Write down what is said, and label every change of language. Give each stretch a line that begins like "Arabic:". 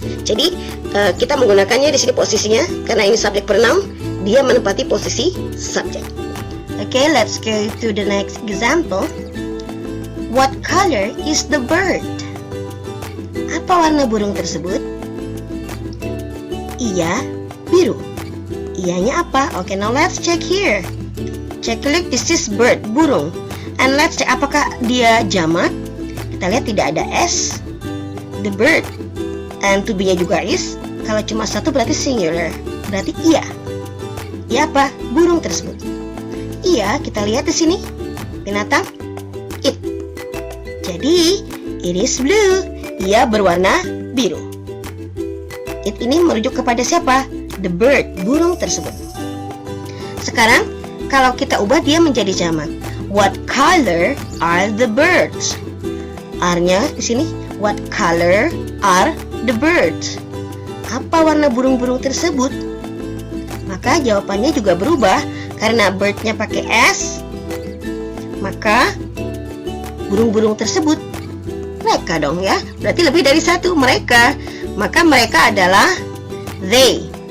Indonesian: Jadi kita menggunakannya di sini posisinya karena ini subject pronoun, dia menempati posisi subjek.
English: Okay, let's go to the next example. What color is the bird?
Indonesian: Apa warna burung tersebut? Iya, biru. Iyanya apa?
English: Okay, now let's check here. Check, look, this is bird, burung. And let's check
Indonesian: apakah dia jamak. Kita lihat tidak ada S.
English: The bird.
Indonesian: And to be-nya juga is. Kalau cuma satu berarti singular. Berarti iya. Iya apa? Burung tersebut. Iya, kita lihat di sini. Binatang it. Jadi,
English: it is blue.
Indonesian: Ia berwarna biru. It ini merujuk kepada siapa?
English: The bird,
Indonesian: burung tersebut. Sekarang, kalau kita ubah dia menjadi jamak.
English: What color are the birds?
Indonesian: R-nya di sini.
English: What color are the birds?
Indonesian: Apa warna burung-burung tersebut? Maka jawabannya juga berubah. Karena bird-nya pakai S, maka burung-burung tersebut mereka dong ya. Berarti lebih dari satu, mereka. Maka mereka adalah they.